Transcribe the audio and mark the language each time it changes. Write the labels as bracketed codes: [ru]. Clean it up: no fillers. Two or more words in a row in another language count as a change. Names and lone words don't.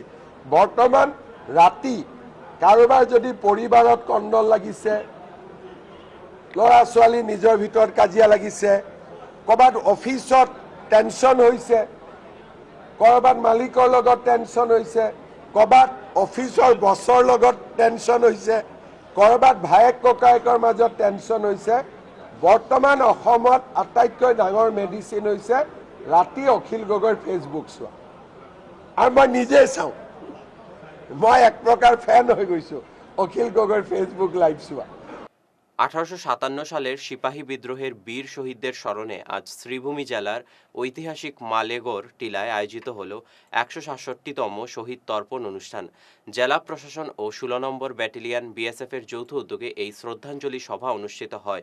[as] বৰ্তমান ৰাতি কাৰোবাৰ যদি পৰিবাৰত কণ্ডল লাগিছে, ল'ৰা ছোৱালী নিজৰ ভিতৰত কাজিয়া লাগিছে, ক'ৰবাত অফিচত টেনশ্যন হৈছে, ক'ৰবাত মালিকৰ লগত টেনশ্যন হৈছে, ক'ৰবাত অফিচৰ বছৰ লগত টেনশ্যন হৈছে, ক'ৰবাত ভায়েক ককায়েকৰ মাজত টেনশ্যন হৈছে। বৰ্তমান অসমত আটাইতকৈ ডাঙৰ মেডিচিন হৈছে ৰাতি অখিল গগৈৰ ফেচবুক চোৱা। আৰু মই নিজে চাওঁ, মই এক প্ৰকাৰ ফ্যান হৈ গৈছোঁ অখিল গগৈৰ [en] Facebook live [as] চোৱা। [bn] ১৮৫৭ সালের সিপাহী বিদ্রোহের বীর শহীদদের স্মরণে আজ শ্রীভূমি জেলার ঐতিহাসিক মালেগড় টিলায় আয়োজিত হল ১৬৭তম শহীদ তর্পণ অনুষ্ঠান। জেলা প্রশাসন ও ১৬ নম্বর ব্যাটালিয়ন BSF-এর যৌথ উদ্যোগে এই শ্রদ্ধাঞ্জলি সভা অনুষ্ঠিত হয়।